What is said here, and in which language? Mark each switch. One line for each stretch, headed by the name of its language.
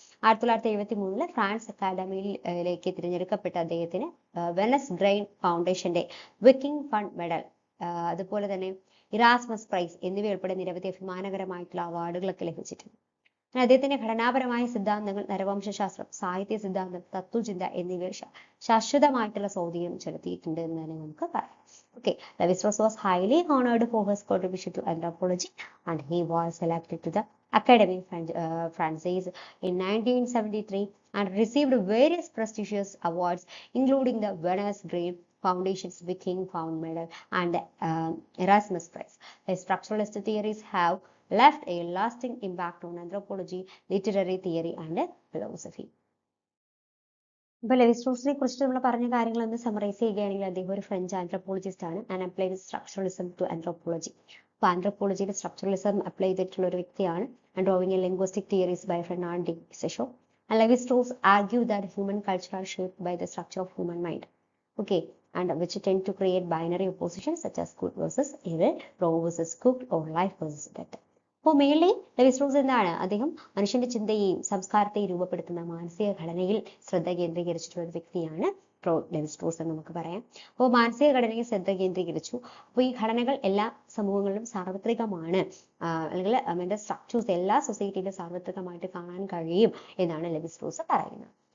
Malayalam: 1973 France അക്കാദമിയിലേക്ക് തിരഞ്ഞെടുക്കപ്പെട്ട അദ്ദേഹത്തിന് venous grain ഫൗണ്ടേഷന്റെ വിക്കിംഗ് ഫണ്ട് മെഡൽ, അതുപോലെ തന്നെ ഇറാസ്മസ് പ്രൈസ് എന്നിവയുൾപ്പെടെ നിരവധി അഭിമാനകരമായിട്ടുള്ള അവാർഡുകളൊക്കെ ലഭിച്ചിട്ടുണ്ട്. അദ്ദേഹത്തിന്റെ ഘടനാപരമായ സിദ്ധാന്തങ്ങൾ നരവംശാസ്ത്രം, സാഹിത്യ സിദ്ധാന്തം, തത്വചിന്ത എന്നിവയിൽ ശാശ്വതമായിട്ടുള്ള സ്വാധീനം ചെലുത്തിയിട്ടുണ്ട് എന്ന് തന്നെ നമുക്ക് പറയാം.
English: Okay, Levi Strauss was highly honored for his contribution to anthropology, and he was selected to the Académie Française in 1973 and received various prestigious awards, including the Venice Green Foundation's Viking Fund Medal and the Erasmus Prize. His structuralist theories have left a lasting impact on anthropology, literary theory, and philosophy.
Malayalam: ഇപ്പോൾ levy സ്ട്രോസിനെ കുറിച്ച് നമ്മൾ പറഞ്ഞ കാര്യങ്ങളൊന്ന് summarise ചെയ്യുകയാണെങ്കിൽ അദ്ദേഹം ഒരു French anthropologist ആണ്
English: And applied structuralism to anthropology.
Malayalam: അപ്പോൾ ആന്ത്രോപോളജിയിൽ സ്ട്രക്ചറലിസം അപ്ലൈ ചെയ്തിട്ടുള്ള ഒരു വ്യക്തിയാണ്.
English: And drawing a linguistic theories by Ferdinand de Saussure. And Levi Strauss argued that human culture are shaped by the structure of human mind. Okay, and which tend to create binary oppositions such as good versus evil, raw versus cooked, or life versus death.
Malayalam: അപ്പോൾ mainly levy Straus എന്താണ് അദ്ദേഹം മനുഷ്യന്റെ ചിന്തയെയും സംസ്കാരത്തെയും രൂപപ്പെടുത്തുന്ന മാനസിക ഘടനയിൽ ശ്രദ്ധ കേന്ദ്രീകരിച്ചിട്ടുള്ള ഒരു വ്യക്തിയാണ് ലെവി സ്ട്രോസ് എന്ന് നമുക്ക് പറയാം. അപ്പോൾ മാനസിക ഘടനയിൽ ശ്രദ്ധ കേന്ദ്രീകരിച്ചു. അപ്പോൾ ഈ ഘടനകൾ എല്ലാ സമൂഹങ്ങളിലും സാർവത്രികമാണ്, അല്ലെങ്കിൽ അതിന്റെ സ്ട്രക്ചേഴ്സ് എല്ലാ സൊസൈറ്റിയിലും സാർവത്രികമായിട്ട് കാണാൻ കഴിയും എന്നാണ് ലെവി സ്ട്രോസ് പറയുന്നത്.